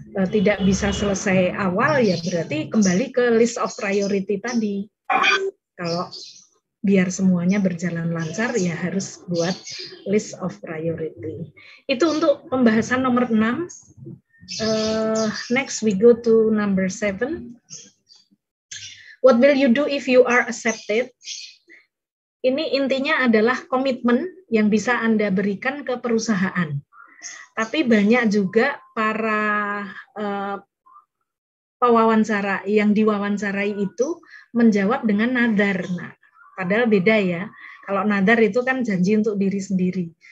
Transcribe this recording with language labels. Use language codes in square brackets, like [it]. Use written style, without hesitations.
[id] tidak bisa selesai awal, ya berarti kembali ke [en] list of priority [id] tadi. Kalau biar semuanya berjalan lancar, ya harus buat [en] list of priority. [id] Itu untuk pembahasan nomor 6. [en] Next we go to number 7. What will you do if you are accepted? [id] Ini intinya adalah komitmen yang bisa Anda berikan ke perusahaan. Tapi banyak juga para pewawancara yang diwawancarai itu menjawab dengan nadar. Nah, padahal beda ya. Kalau nadar itu kan janji untuk diri sendiri.